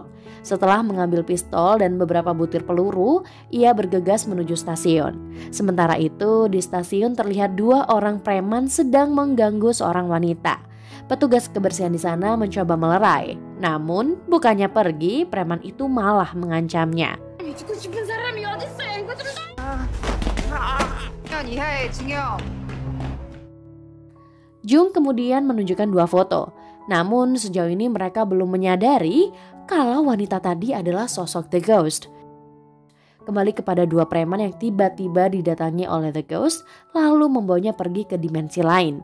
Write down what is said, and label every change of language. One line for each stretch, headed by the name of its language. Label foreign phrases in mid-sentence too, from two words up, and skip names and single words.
Indonesian: Setelah mengambil pistol dan beberapa butir peluru, ia bergegas menuju stasiun. Sementara itu, di stasiun terlihat 2 orang preman sedang mengganggu seorang wanita. Petugas kebersihan di sana mencoba melerai. Namun, bukannya pergi, preman itu malah mengancamnya.
Korean: 죽고 싶은 사람이 어딨어? 이거 좀 이하의 증여.
Indonesian: Jung kemudian menunjukkan 2 foto. Namun sejauh ini mereka belum menyadari kalau wanita tadi adalah sosok The Ghost. Kembali kepada 2 preman yang tiba-tiba didatangi oleh The Ghost lalu membawanya pergi ke dimensi lain.